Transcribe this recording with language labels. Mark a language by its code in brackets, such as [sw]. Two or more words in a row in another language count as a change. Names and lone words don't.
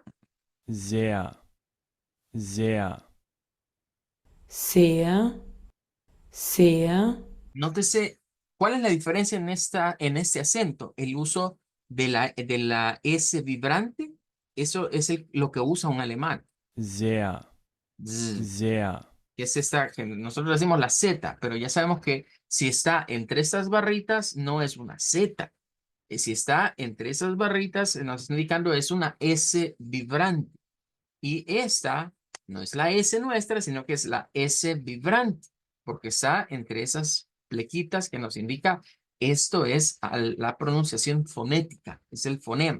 [de] Sehr, sehr, Sehr, sehr, [es] Nótese, ¿cuál es la diferencia en este acento? El uso de la S vibrante, eso es lo que usa un alemán. [de] sehr, Z. sehr, [es] Que es esta, que nosotros decimos la Z, pero ya sabemos que si está entre estas barritas, no es una Z. Si está entre esas barritas, nos está indicando es una S vibrante. Y esta no es la S nuestra, sino que es la S vibrante, porque está entre esas plequitas que nos indica esto es la pronunciación fonética, es el fonema.